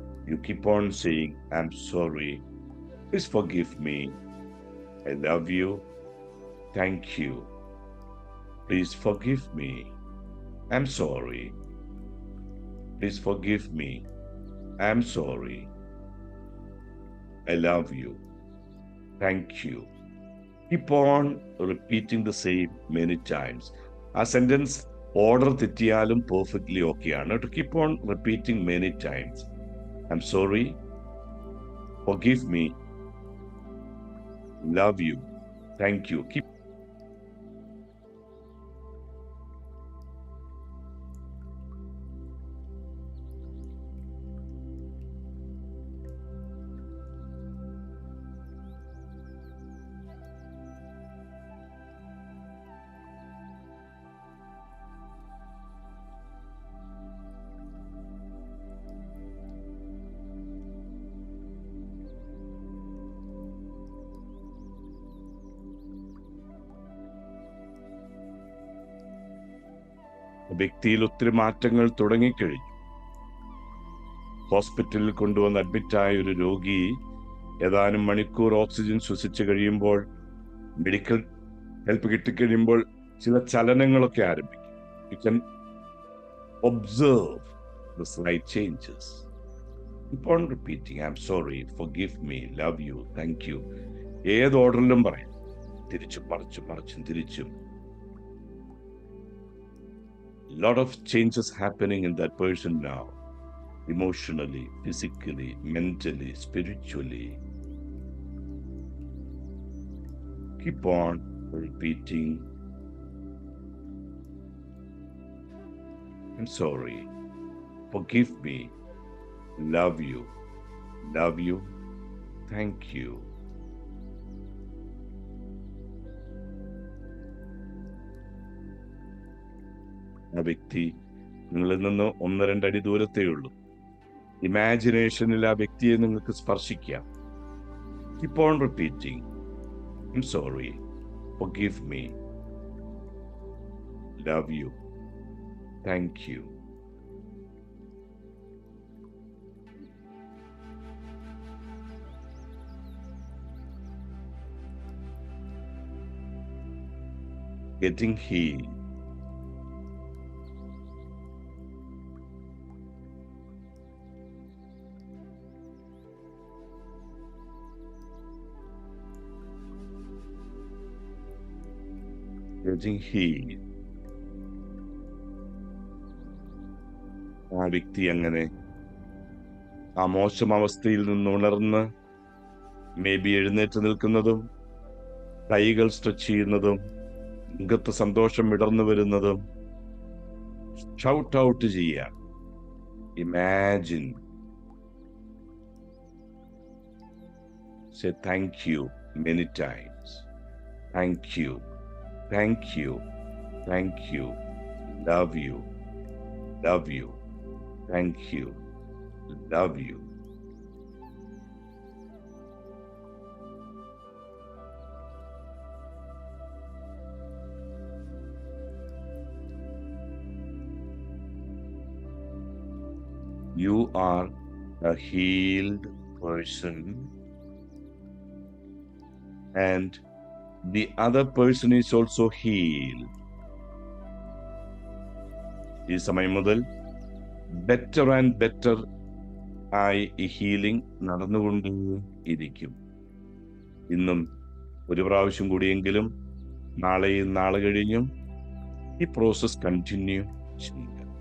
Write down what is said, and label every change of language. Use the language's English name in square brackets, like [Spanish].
[English] You keep on saying, I'm sorry, please forgive me, I love you, thank you, please forgive me, I'm sorry, please forgive me, I'm sorry, I love you, thank you. Keep on repeating the same many times. [Malayalam] ആ sentence order തെറ്റിയാലും perfectly okay ആണ്. [English] To keep on repeating many times. I'm sorry, forgive me, love you, thank you. Keep [Malayalam] വ്യക്തിയിൽ ഒത്തിരി മാറ്റങ്ങൾ തുടങ്ങിക്കഴിഞ്ഞു. ഹോസ്പിറ്റലിൽ കൊണ്ടുവന്ന് അഡ്മിറ്റായ ഒരു രോഗി ഏതാനും മണിക്കൂർ ഓക്സിജൻ ശ്വസിച്ച് കഴിയുമ്പോൾ, മെഡിക്കൽ ഹെൽപ്പ് കിട്ടിക്കഴിയുമ്പോൾ ചില ചലനങ്ങളൊക്കെ ആരംഭിക്കും. [English] You can observe the slight changes. Keep on repeating, I'm sorry, forgive me, love you, thank you. [Malayalam] ഏത് ഓർഡറിലും പറയാം, തിരിച്ചും മറിച്ചും തിരിച്ചും. [English] Lot of changes happening in that person now, emotionally, physically, mentally, spiritually. Keep on repeating, I'm sorry, forgive me, love you, thank you. [Malayalam] ആ വ്യക്തി നിങ്ങളിൽ നിന്ന് 1-2 അടി ദൂരത്തേ ഉള്ളൂ. ഇമാജിനേഷനിൽ ആ വ്യക്തിയെ നിങ്ങൾക്ക് സ്പർശിക്കാം. [English] Keep on repeating, I'm sorry, forgive me, love you, thank you. Getting healed. Getting healed. [Malayalam] ആ വ്യക്തി അങ്ങനെ ആ മോശം അവസ്ഥയിൽ നിന്ന് ഉണർന്ന് എഴുന്നേറ്റ് നിൽക്കുന്നതും, കൈകൾ സ്ട്രെച്ച് ചെയ്യുന്നതും, മുഖത്ത് സന്തോഷം വിടർന്നു വരുന്നതും, ഷൗട്ട് ഔട്ട് ചെയ്യാം. [English] Imagine, say thank you many times. Thank you, thank you, thank you, love you, thank you, love you. You are a healed person, and the other person is also healed. [Malayalam] ഈ സമയം മുതൽ better and better ആയി ഈ healing നടന്നുകൊണ്ടേയിരിക്കും. ഇന്നും ഒരു പ്രാവശ്യം കൂടിയെങ്കിലും, നാളെയും നാളെ കഴിഞ്ഞും ഈ പ്രോസസ് കണ്ടിന്യൂ ചെയ്യുക.